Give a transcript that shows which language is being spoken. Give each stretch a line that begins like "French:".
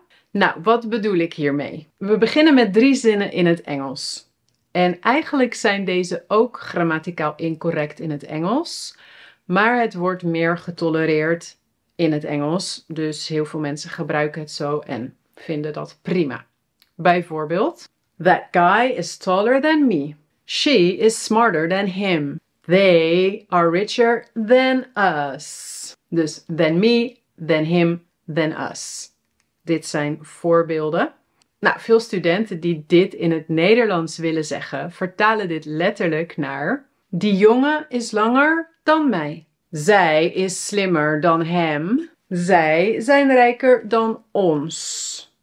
Dutch: Nou, wat bedoel ik hiermee? We beginnen met 3 zinnen in het Engels. En eigenlijk zijn deze ook grammaticaal incorrect in het Engels, maar het wordt meer getolereerd in het Engels, dus heel veel mensen gebruiken het zo en vinden dat prima. Bijvoorbeeld,
English: that guy is taller than me. She is smarter than him. They are richer than us. Dus than me, than him, than us.
Dutch: Dit zijn voorbeelden. Nou, veel studenten die dit in het Nederlands willen zeggen, vertalen dit letterlijk naar: die jongen is langer dan mij. Zij is slimmer dan hem. Zij zijn rijker dan ons.